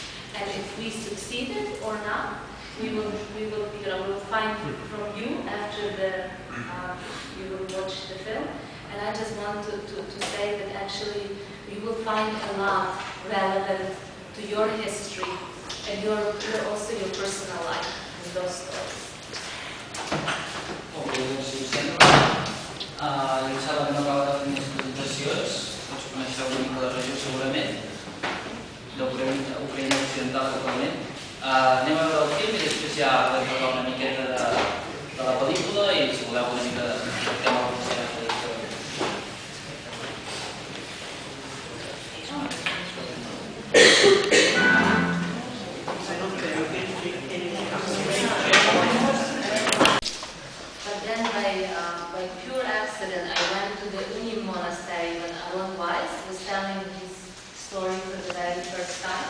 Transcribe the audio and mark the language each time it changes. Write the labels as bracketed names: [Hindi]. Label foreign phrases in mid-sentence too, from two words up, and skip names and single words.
[English] And if we succeeded or not, we will find from you after you will watch the film. And I just want to say that actually you will find a lot relevant to your history and also your personal life in those stories. [Catalan] Ok, doncs si us sembla, ja saben, no acaba de fer unes presentacions, tots coneixeu una mica la regió segurament, d'Ucraïna Occidental totalment. Anem a veure el film i després ja podem parlar una miqueta de la pel·lícula i si voleu una mica de tema que vostè ha fet. [English] But then by pure accident, I went to the Unim monastery when Aaron Weiss was telling his story for the very first time.